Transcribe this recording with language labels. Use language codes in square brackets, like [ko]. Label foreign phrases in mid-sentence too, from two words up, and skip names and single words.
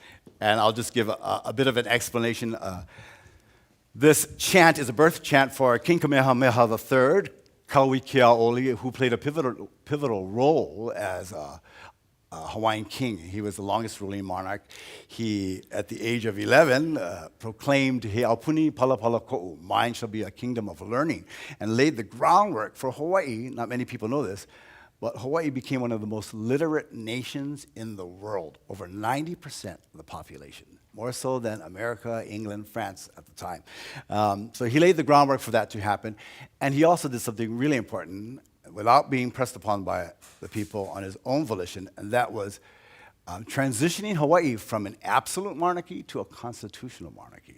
[en] And I'll just give a bit of an explanation. This chant is a birth chant for King Kamehameha III, Kauikeaoli, who played a pivotal role as a Hawaiian king. He was the longest ruling monarch. He, at the age of 11, proclaimed, [haw] He aupuni palapala ko'u, [en] mine shall be a kingdom of learning, and laid the groundwork for Hawaii. Not many people know this, but Hawaii became one of the most literate nations in the world, over 90% of the population, more so than America, England, France at the time. So he laid the groundwork for that to happen, and he also did something really important without being pressed upon by the people on his own volition, and that was transitioning Hawaii from an absolute monarchy to a constitutional monarchy.